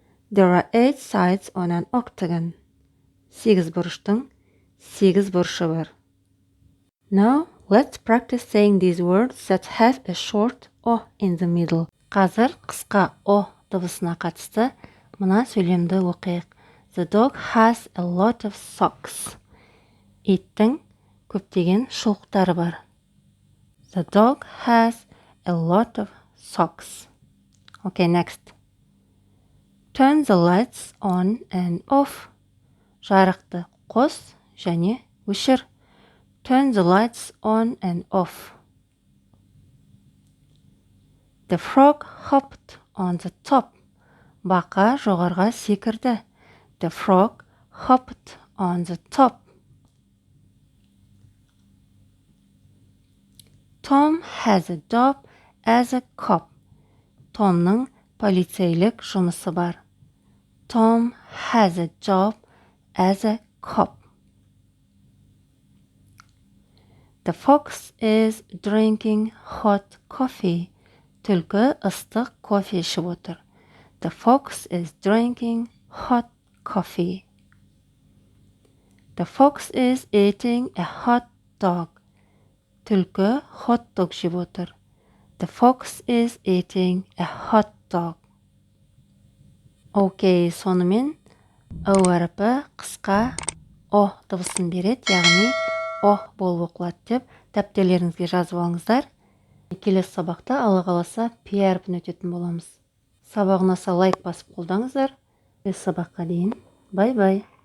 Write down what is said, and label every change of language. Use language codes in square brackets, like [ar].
[en] There are 8 sides on an octagon. [kk] Сегіз бұрыштың сегіз бұрышы бар. [en] Now, let's practice saying these words that have a short O in the middle. [kk] Қазір қысқа O дыбысына қатысты мына сөйлемді оқиық. [en] The dog has a lot of socks. [kk] Иттің көптеген шұлықтары бар. [en] The dog has a lot of socks. Okay, next. Turn the lights on and off. [kk] Жарықты қос және өшір. [en] Turn the lights on and off. The frog hopped on the top. [kk] Бақа жоғарға секірді. [en] The frog hopped on the top. Tom has a job as a cop. [kk] Томның полицейлік жұмысы бар. [en] Tom has a job as a cop. The fox is drinking hot coffee. [kk] Түлкі ыстық кофе ішіп отыр. [en] The fox is drinking hot coffee. The fox is eating a hot dog. [kk] Түлкі hot dog жеп отыр. [en] The fox is eating a hot dog. [kk] Окей, сонымен O әріпі қысқа O дыбысын береді, яғни O болып оқылады деп дәптерлеріңізге жазып алыңыздар. Келесі сабақта Алла қаласа P әріпін өтетін боламыз. Сабақ ұнаса лайк басып қолдаңыздар. Келесі сабаққа дейін. Бай-бай.